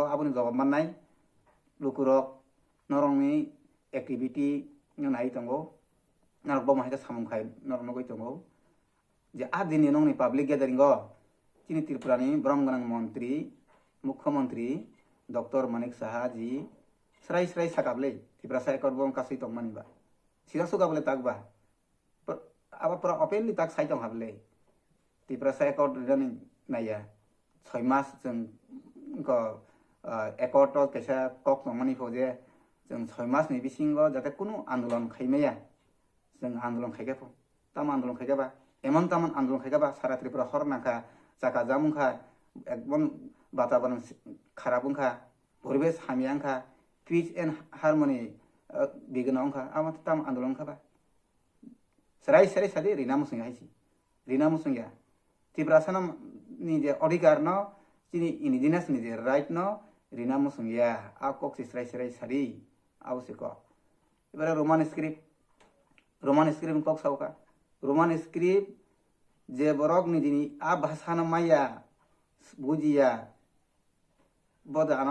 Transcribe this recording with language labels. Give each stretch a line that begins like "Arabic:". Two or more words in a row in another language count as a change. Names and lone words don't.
Kok Borok: आबनि जवाब माननाय लुकुरक नरंनि एक्टिविटी नाय तंगो नर बम हाइका सामुखाय नर नगै तंगो जे आ दिनि नंनि
English: public gathering
Kok Borok: चिनि त्रिपुरानि ब्रह्मगनां मंत्री मुख्यमंत्री डॉक्टर मानिक साहा जी स्राय साकाबले त्रिपुरा सायकर बम कासै तंगमानिबा सिरा सुगाबले ताकबा आबा पुरा ओपेनलि ताक साइ तंग हाबले त्रिपुरा सायकर रनि नाया 6 मास जों एकट कैसा कक नंगमानि फजे जों 6 मासनि बिसिंग जाते कुनु आन्दोलन खाइमाया जों आन्दोलन खाइगाफो ताम आन्दोलन खाइगाबा एमन तामन आन्दोलन खाइगाबा सारा त्रिपुरा हरनाखा जाका जामुखा एकदम वातावरण खराबुंखा परिवेश हामियांखा
English: peace and harmony
Kok Borok: बिगनांखा आमा ताम आन्दोलन खाबा सराय सादि रिना मुसुंग हाइसि रिना मुसुंगिया त्रिपुरा सनम नि जे अधिकार न चिनि इंडिजिनास नि जे राइट न रिना मुसुंगिया आ कक्सि सराय सादि आवश्यक एबारे
English: Roman script
Kok Borok: कक सावका
English: Roman script
Kok Borok: जे बरक निजिनि आ भाषा न माया बुजिया बदानो